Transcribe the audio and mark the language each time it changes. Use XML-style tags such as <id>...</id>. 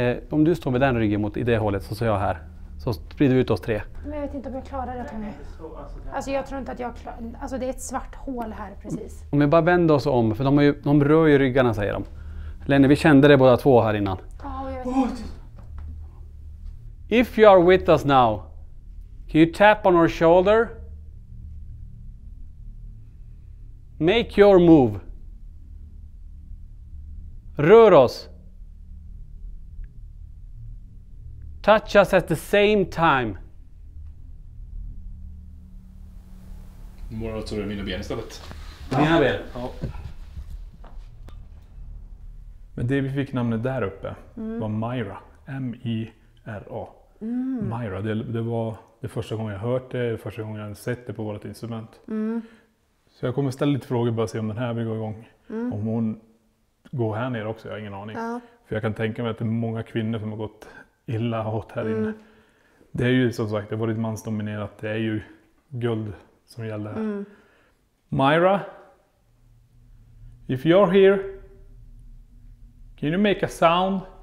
<sv>om du står med den ryggen mot i det hållet så står jag här. Så sprider vi ut oss 3. Men jag vet inte om jag klarar det, Tommy. Alltså jag tror inte att jag klarar... Alltså det är ett svart hål här precis. Om vi bara vänder oss om, för de rör ju ryggarna säger de. Lenny, vi kände det båda två här innan. Ja, och jag vet inte.</sv> <en>If you are with us now, can you tap on our shoulder? Make your move.</en> <sv>Rör oss.</sv> <en>Touch us at the same time.</en> <sv>Målar du mina ben istället? Mina ben. Ja. Men det vi fick namnet där uppe var Myra. M-I-R-A. Myra, det var det första gången jag hört det, första gången jag sett det på vårt instrument. Så jag kommer ställa lite frågor bara se om den här vill gå igång. Om hon går här ner också, jag har ingen aning. Ja. För jag kan tänka mig att det är många kvinnor som har gått illa åt här inne. Det är ju som sagt, det har varit mansdominerat, det är ju guld som gäller här.</sv> <en>Myra, if you're here, can you make a sound?</en>